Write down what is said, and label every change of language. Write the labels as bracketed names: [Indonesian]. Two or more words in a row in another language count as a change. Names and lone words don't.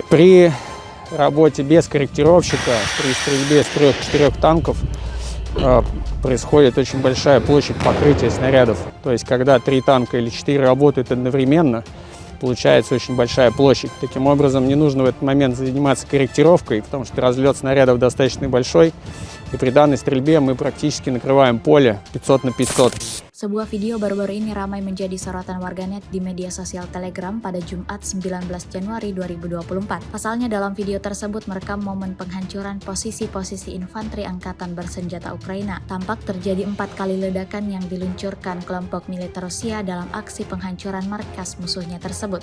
[Russian] При работе без корректировщика, при стрельбе с 3-4 танков происходит очень большая площадь покрытия снарядов. То есть, когда 3 танка или 4 работают одновременно, получается очень большая площадь. Таким образом, не нужно в этот момент заниматься корректировкой, потому что разлет снарядов достаточно большой. И при данной стрельбе мы практически накрываем поле 500 на 500. [Indonesian] Sebuah video baru-baru ini ramai menjadi sorotan warganet di media sosial Telegram pada Jumat 19 Januari 2024. Pasalnya dalam video tersebut merekam momen penghancuran posisi-posisi infanteri angkatan bersenjata Ukraina. Tampak terjadi 4 kali ledakan yang diluncurkan kelompok militer Rusia dalam aksi penghancuran markas musuhnya tersebut.